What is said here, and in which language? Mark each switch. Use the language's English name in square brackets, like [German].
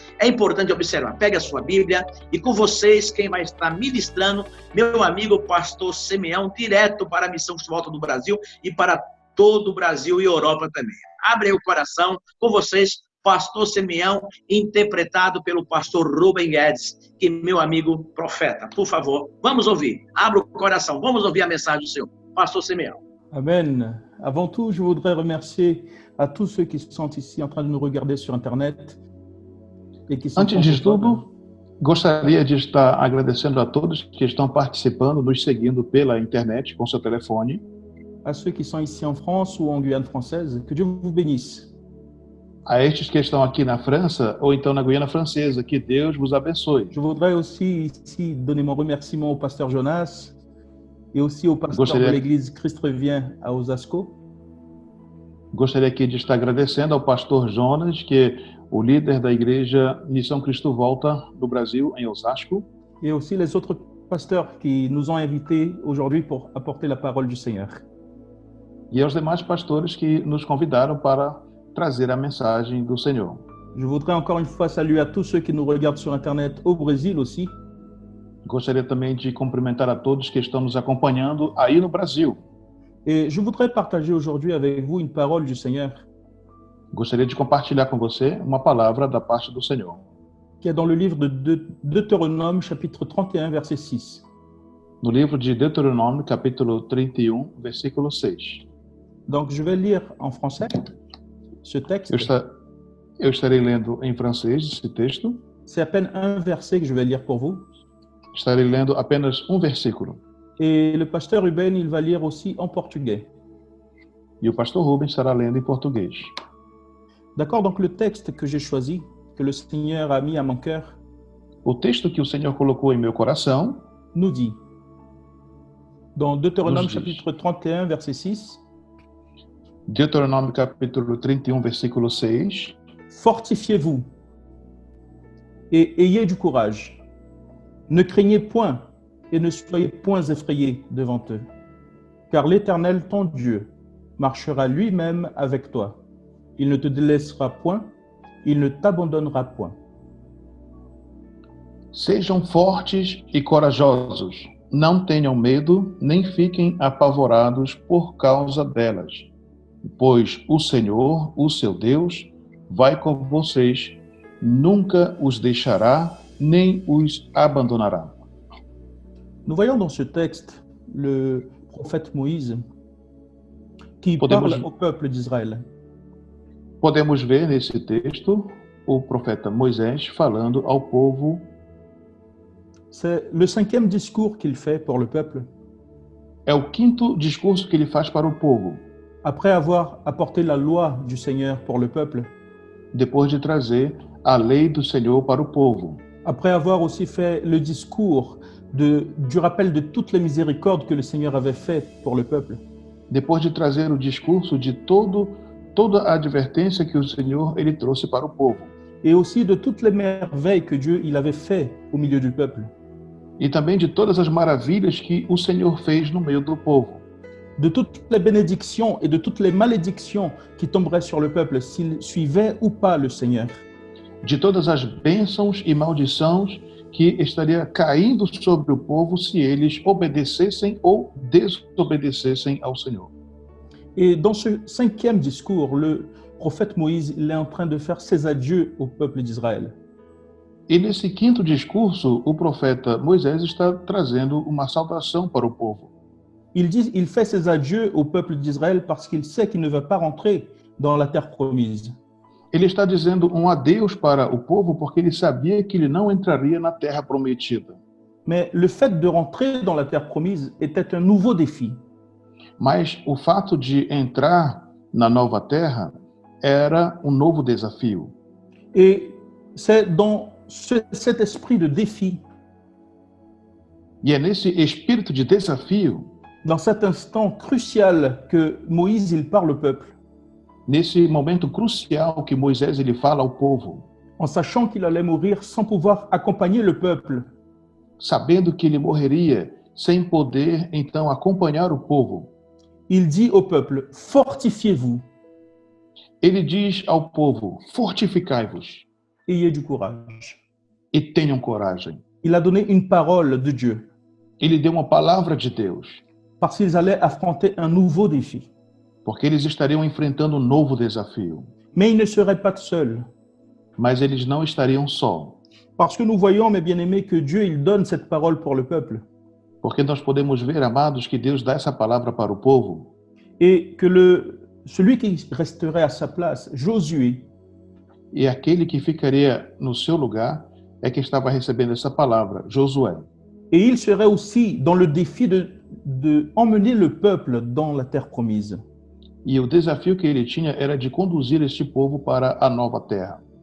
[Portuguese] É importante observar, pega a sua Bíblia, e com vocês, quem vai estar ministrando, meu amigo pastor Simeão, direto para a Missão de Volta do Brasil e para todo o Brasil e Europa também. Abre aí o coração, com vocês, pastor Simeão, interpretado pelo pastor Rubem Guedes, que é meu amigo profeta. Por favor, vamos ouvir. Abra o coração, vamos ouvir a mensagem do Senhor. Pastor Simeão. Amen. [French] Avant tout, je voudrais remercier à tous ceux qui sont ici en train de nous regarder sur Internet. Et qui sont [Portuguese] Antes de tudo, gostaria de estar agradecendo a todos que estão participando, nos seguindo pela internet com seu telefone. [French] À ceux qui sont ici en France ou en Guyane française, que Dieu vous bénisse. [Portuguese] A estes que estão aqui na França ou então na Guiana Francesa, que Deus vos abençoe. [French] Je voudrais aussi ici donner mon remerciement au pasteur Jonas et aussi au pasteur de l'église Christ revient à Osasco. [Portuguese] Gostaria aqui de estar agradecendo ao pastor Jonas, que é o líder da igreja Missão Cristo Volta do Brasil, em Osasco. [French] Et aussi les autres pasteurs qui nous ont invités aujourd'hui pour apporter la parole du Seigneur. [Portuguese] E aos demais pastores que nos convidaram para trazer a mensagem do Senhor. [French] Je voudrais encore une fois saluer à tous ceux qui nous regardent sur Internet au Brésil aussi. [Portuguese] Gostaria também de cumprimentar a todos que estão nos acompanhando aí no Brasil. [French] Et je voudrais partager aujourd'hui avec vous une parole du Seigneur. [Portuguese] Gostaria de compartilhar com você uma palavra da parte do Senhor. [French] Qui est dans le livre de Deutéronome, chapitre 31, verset 6. [Portuguese] No livro de Deuteronômio, capítulo 31, versículo 6. [French] Donc je vais lire en français ce texte. [Portuguese] Eu estarei lendo em francês esse texto. [French] C'est à peine un verset que je vais lire pour vous. [Portuguese] Estarei lendo apenas um versículo. [French] Et le pasteur Ruben, il va lire aussi en portugais. [Portuguese] E o pastor Rubens estará lendo em português. [French] D'accord, donc le texte que j'ai choisi, que le Seigneur a mis à mon cœur, [Portuguese] o texto que o Senhor colocou em meu coração, [French] nous dit, dans Deutéronome chapitre 31, verset 6, [Portuguese] Deuteronômio capítulo 31, versículo 6, [French] fortifiez-vous et ayez du courage. Ne craignez point et ne soyez point effrayés devant eux, car l'Éternel, ton Dieu, marchera lui-même avec toi. Il ne te délaissera point, il ne t'abandonnera point. [Portuguese] Sejam fortes e corajosos, não tenham medo, nem fiquem apavorados por causa delas, pois o Senhor, o seu Deus, vai com vocês, nunca os deixará, nem os abandonará. [French] Nous voyons dans ce texte le prophète Moïse qui parle au peuple d'Israël. [Portuguese] Podemos ver nesse texto o profeta Moisés falando ao povo. [French] C'est le 5e discours qu'il fait pour le peuple. [Portuguese] É o 5º discurso que ele faz para o povo. [French] Après avoir apporté la loi du Seigneur pour le peuple. [Portuguese] Depois de trazer a lei do Senhor para o povo. [French] Après avoir aussi fait le discours du rappel de toutes les miséricordes que le Seigneur avait faites pour le peuple. [Portuguese] Depois de trazer o discurso de toda a advertência que o Senhor ele trouxe para o povo. [French] Et aussi de toutes les merveilles que Dieu il avait fait au milieu du peuple. [Portuguese] E também de todas as maravilhas que o Senhor fez no meio do povo. [French] De toutes les bénédictions et de toutes les malédictions qui tomberaient sur le peuple s'il suivait ou pas le Seigneur. [Portuguese] De todas as bênçãos e maldições que estaria caindo sobre o povo se eles obedecessem ou desobedecessem ao Senhor. [French] Et dans ce 5e discours, le prophète Moïse il est en train de faire ses adieux au peuple d'Israël. [Portuguese] E nesse 5º discurso, o profeta Moisés está trazendo uma saudação para o povo. [French] il fait ses adieux au peuple d'Israël parce qu'il sait qu'il ne va pas rentrer dans la terre promise. [Portuguese] Ele está dizendo um adeus para o povo porque ele sabia que ele não entraria na terra prometida. [French] Mais le fait de rentrer dans la terre promise était un nouveau défi. [Portuguese] Mas o fato de entrar na nova terra era um novo desafio. [French] Et c'est dans cet esprit de défi, [Portuguese] E é nesse espírito de desafio, [French] dans cet instant crucial que Moïse il parle au peuple, [Portuguese] nesse momento crucial que Moisés ele fala ao povo, [French] en sachant qu'il allait mourir sans pouvoir accompagner le peuple. [Portuguese] sabendo que ele morreria sem poder então acompanhar o povo. [French] Il dit au peuple, fortifiez-vous, [Portuguese] Ele diz ao povo: fortificai-vos [French] ayez du courage. [Portuguese] e tenham coragem. [French] Il a donné une parole de Dieu, [Portuguese] Ele deu uma palavra de Deus, [French] parce qu'ils allaient affronter un nouveau défi. [Portuguese] porque eles estariam enfrentando um novo desafio. [French] Mais ils ne seraient pas seuls, [Portuguese] Mas eles não estariam só, [French] parce que nous voyons, mes bien-aimés, que Dieu il donne cette parole pour le peuple, [Portuguese] porque nós podemos ver, amados, que Deus dá essa palavra para o povo [French] et que celui qui resterait à sa place, Josué, [Portuguese] e aquele que ficaria no seu lugar é que estava recebendo essa palavra, Josué. [French] et il serait aussi dans le défi de emmener le peuple dans la terre promise. [Portuguese] E o desafio que ele tinha era de conduzir este povo para a nova terra.